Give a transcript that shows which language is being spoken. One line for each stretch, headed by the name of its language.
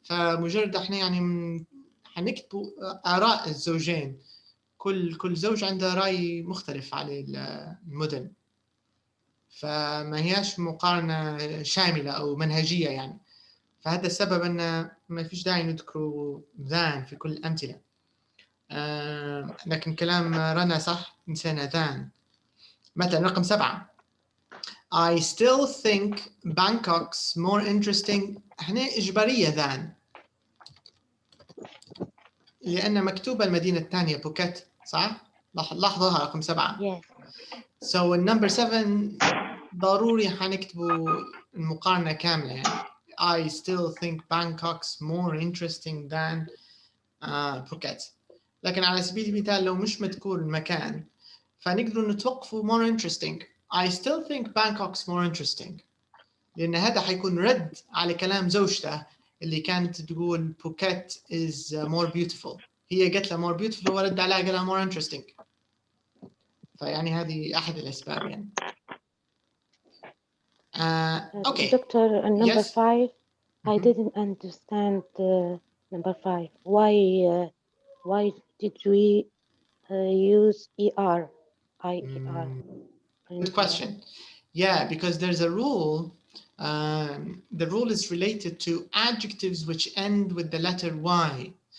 Arabic: فمجرد احنا يعني حنكتبوا آراء الزوجين، كل زوج عنده رأي مختلف على المدن، فما هياش مقارنة شاملة أو منهجية يعني. فهذا السبب أن ما فيش داعي نذكروا ذان في كل الأمثلة. لكن كلام رنا صح، نسينا ذان. مثلا رقم
English: 7 I still think Bangkok's more interesting.
Arabic: هنا إجبارية ذان لأن مكتوبة المدينة الثانية بوكيت صح؟ لاحظوها رقم 7. So النمبر 7 ضروري حنكتبوا المقارنة كاملة يعني.
English: I still think Bangkok's more interesting than Phuket.
Arabic: لكن على سبيل المثال لو مش مذكور المكان فنقدر نتوقفوا
English: more interesting. I still think Bangkok's more interesting،
Arabic: لأن هذا حيكون رد على كلام زوجته اللي كانت تقول بوكيت
English: is more beautiful.
Arabic: هي قالت لها
English: more beautiful
Arabic: ورد عليها قال لها
English: more interesting.
Arabic: فيعني هذه أحد الأسباب يعني.
English: Okay. Doctor, number Yes. 5, I didn't understand number 5. Why did we use ER? IER. Good question. Yeah, because there's a rule. The rule is related to adjectives which end with the letter Y.